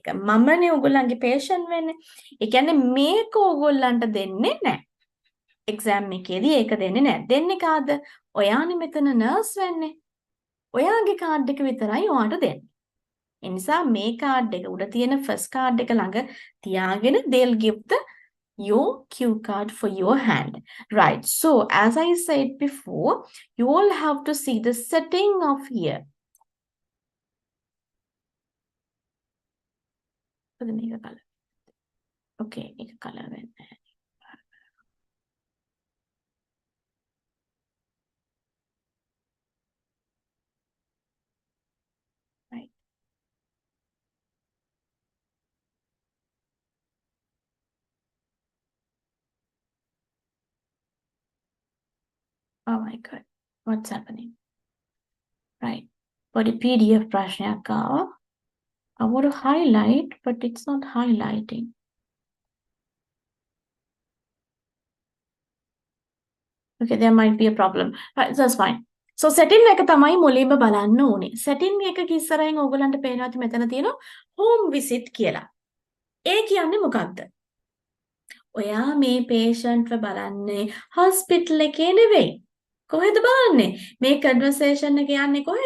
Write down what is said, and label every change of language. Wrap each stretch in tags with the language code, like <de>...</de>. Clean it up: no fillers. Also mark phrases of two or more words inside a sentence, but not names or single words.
<si>මමනේ ඔයගොල්ලන්ගේ patient වෙන්නේ. ඒ කියන්නේ මේක ඔයගොල්ලන්ට දෙන්නේ නැහැ. exam එකේදී ඒක දෙන්නේ නැහැ. දෙන්නේ කාද? ඔයානේ මෙතන nurse වෙන්නේ. ඔයාගේ කාඩ් එක විතරයි ඔයාට දෙන්නේ. ඒ නිසා මේ කාඩ් එක උඩ තියෙන</si> <en>first card</en> <si>එක ළඟ තියාගෙන</si> <en>they'll give your cue card for your hand. Right. So as I said before, you all have to see the setting of here. Okay, make a color then. Right. Oh my God. What's happening? Right. But the PDF</en> <si>ප්‍රශ්නයක් ආවා.</si> <en>I want to highlight, but it's not highlighting. Okay, there might be a problem. Right, that's fine. So</en> <si>setting එක තමයි මුලින්ම බලන්න ඕනේ. setting එකක ඉස්සරහින් ඕගලන්ට පේනවා ඇති මෙතන තියෙනවා</si> <en>home visit</en> <si>කියලා. ඒ කියන්නේ මොකක්ද? ඔයා මේ patient ව බලන්නේ hospital එකේ නෙවෙයි. කොහෙද බලන්නේ? මේ conversation එක යන්නේ කොහෙද?</si>